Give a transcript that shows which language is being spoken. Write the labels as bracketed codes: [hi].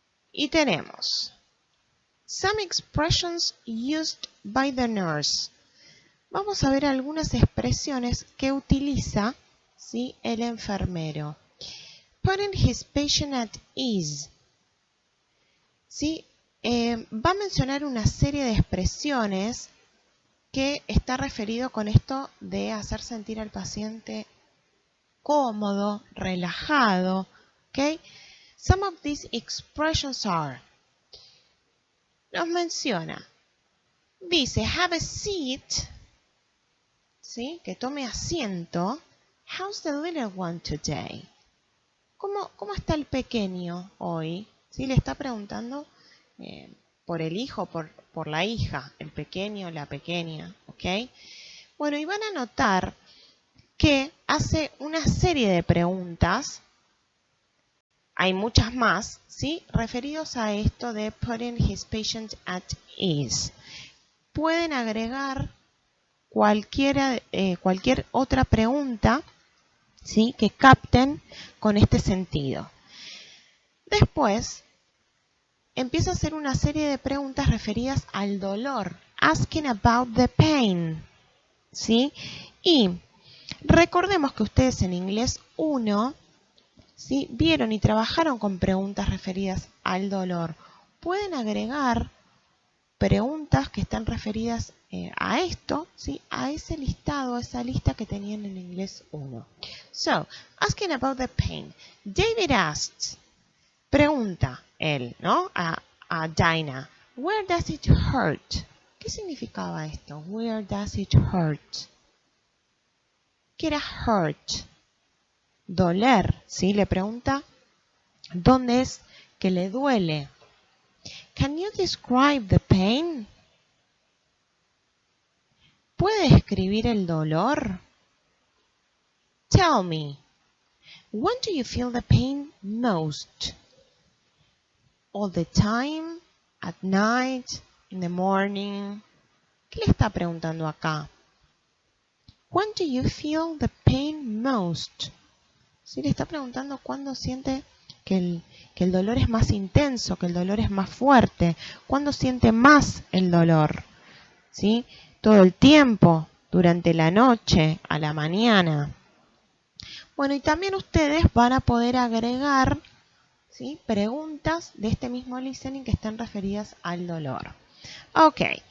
[es] Y tenemos [en] some expressions used by the nurse. [es] Vamos a ver algunas expresiones que utiliza, ¿sí?, el enfermero. [en] Putting his patient at ease. [es] ¿Sí? Va a mencionar una serie de expresiones que está referido con esto de hacer sentir al paciente cómodo, relajado. [en] ¿Okay? Some of these expressions are. [es] Nos menciona. Dice, [en] have a seat. [es] ¿Sí? Que tome asiento. [en] How's the little one today? [es] ¿Cómo está el pequeño hoy? ¿Sí? Le está preguntando por el hijo, por la hija, el pequeño, la pequeña, ¿ok? Bueno, y van a notar que hace una serie de preguntas, hay muchas más, ¿sí? Referidos a esto de [en] putting his patient at ease. [es] Pueden agregar cualquier otra pregunta, ¿sí?, que capten con este sentido. Después, empieza a hacer una serie de preguntas referidas al dolor. [en] Asking about the pain. [es] ¿Sí? Y recordemos que ustedes en inglés 1, ¿sí?, vieron y trabajaron con preguntas referidas al dolor. Pueden agregar preguntas que están referidas a esto, ¿sí?, a ese listado, a esa lista que tenían en inglés 1. So, asking about the pain. [en] David asked, [es] pregunta él, ¿no?, a [en] Dinah, where does it hurt? [es] ¿Qué significaba esto? [en] Where does it hurt? [es] ¿Qué era hurt? Doler, ¿sí? Le pregunta, ¿dónde es que le duele? [en] Can you describe the pain? [es] ¿Puede describir el dolor? [en] Tell me, when do you feel the pain most? All the time, at night, in the morning. [es] ¿Qué le está preguntando acá? [en] When do you feel the pain most? [es] ¿Sí? Le está preguntando cuándo siente que el dolor es más intenso, que el dolor es más fuerte. ¿Cuándo siente más el dolor? ¿Sí? Todo el tiempo, durante la noche, a la mañana. Bueno, y también ustedes van a poder agregar, ¿sí?, preguntas de este mismo listening que están referidas al dolor. Ok.